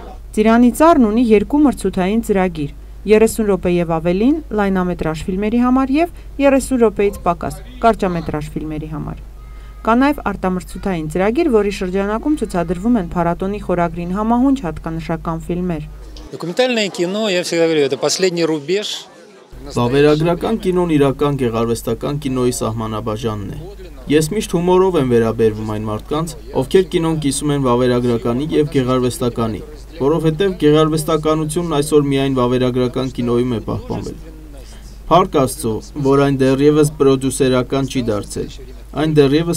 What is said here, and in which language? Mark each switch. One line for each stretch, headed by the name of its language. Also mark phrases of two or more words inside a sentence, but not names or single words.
Armenian: Ծիրանի ծառն ունի 2 մրցութային ծրագիր՝ 30 րոպե և ավելին լայնամետրաժ ֆիլմերի համար և 30 րոպեից պակաս կարճամետրաժ ֆիլմերի համար։ Կա նաև արտամրցութային ծրագիր, որի շրջանակում ցուցադրվում են փառատոնի խորագրին համահունչ հատկանշական ֆիլմեր։
Russian: Դոկումենտальное кино, я всегда говорю, это последний рубеж.
Armenian: Վավերագրական կինոն իրական գեղարվեստական կինոյի սահմանաբաժանն է։ Ես միշտ հումորով եմ վերաբերվում այն մարդկանց, ովքեր կինոն կիսում են վավերագրականի և գեղարվեստականի, որովհետև գեղարվեստականությունն այսօր միայն վավերագրական կինոյում է պահպանվել։ Փառք Աստծո, որ այն դեռևս պրոդյուսերական չի դարձել, այն դեռևս